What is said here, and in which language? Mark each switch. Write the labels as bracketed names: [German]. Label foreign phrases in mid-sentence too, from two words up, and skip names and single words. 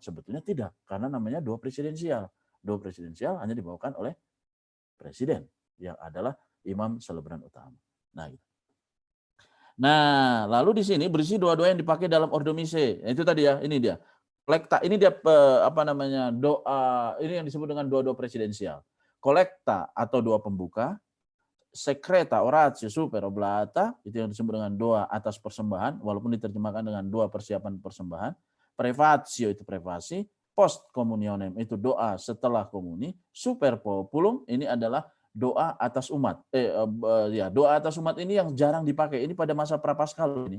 [Indonesian] Sebetulnya tidak, karena namanya doa presidensial. Doa presidensial hanya dibawakan oleh presiden yang adalah imam selebran utama. Nah, gitu. Nah, lalu di sini berisi doa-doa yang dipakai dalam Ordo Mise. Itu tadi ya, ini dia. Kolekta, ini dia doa, ini yang disebut dengan doa-doa presidensial. Kolekta atau doa pembuka, [Latin] secreta oratio super oblata, [Indonesian] itu yang disebut dengan doa atas persembahan, walaupun diterjemahkan dengan doa persiapan persembahan. Prefatio itu privasi, [Latin] post communionem [Indonesian] itu doa setelah komuni, [Latin] super populum [Indonesian] ini adalah doa atas umat. Doa atas umat ini yang jarang dipakai. Ini pada masa prapaskal ini.